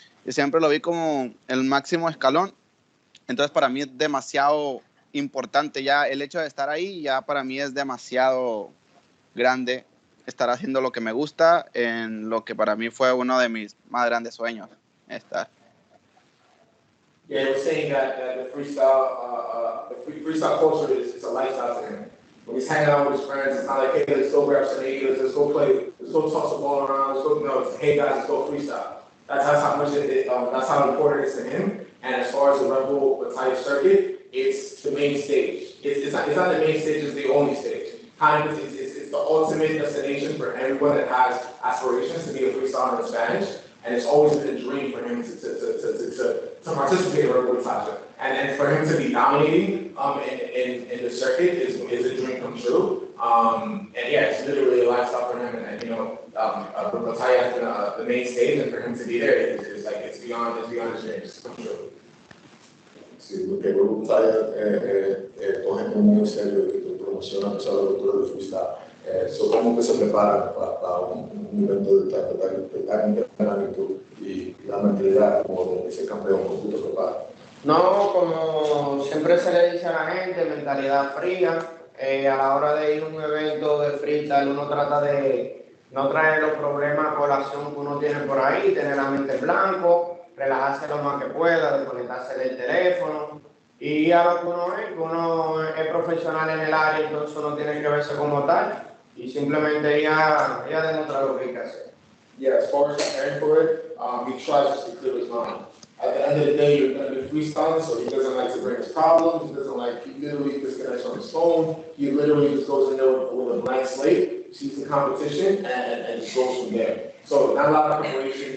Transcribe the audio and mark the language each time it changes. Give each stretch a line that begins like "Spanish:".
Spanish: Y siempre lo vi como el máximo escalón. Entonces para mí es demasiado importante ya el hecho de estar ahí, ya para mí es demasiado grande estar haciendo lo que me gusta en lo que para mí fue uno de mis más grandes sueños estar.
English: Yeah, he was saying that the freestyle culture is a lifestyle to him. When he's hanging out with his friends, it's not like, hey, let's go grab some niggas, let's go play, let's go toss the ball around, let's go, no, it's, hey guys, let's go freestyle. That's how much that's how important it is to him. And as far as the Red Bull Batalla circuit, it's the main stage. It's not the main stage, it's the only stage. Kind of, it's the ultimate destination for everyone that has aspirations to be a freestyler in Spanish. And it's always been a dream for him to participate in Red Bull Batalla. And for him to be dominating in the circuit is a dream come true. And yeah, it's literally a lifestyle for him. And you know, the Batalla has been the main stage, and for him to be there, it's beyond his dreams come true.
Spanish: Sí, porque el Red Bull Batalla coge muy en serio y promociona toda la cultura del freestyle. ¿Cómo que se prepara para un evento de tal magnitud y la mentalidad como de ese campeón? ¿Cómo tú te preparas? No, como siempre se le dice a la gente, mentalidad fría. A la hora de ir a un evento de freestyle, uno trata de no traer los problemas a colación que uno tiene por ahí, tener la mente en blanco, relajarse lo más que pueda, desconectarse del teléfono. Y a lo que uno es profesional en el área, entonces uno tiene que verse como tal y simplemente ya demostrar lo que hay que hacer.
English: Yeah, as far as preparing for it, he tries just to clear his mind. At the end of the day, you're going to be freestyling, so he doesn't like to bring his problems. He doesn't like, he literally disconnects from his phone. He literally just goes in there with a blank slate. sees the competition, and just goes from there. So not a lot of preparation.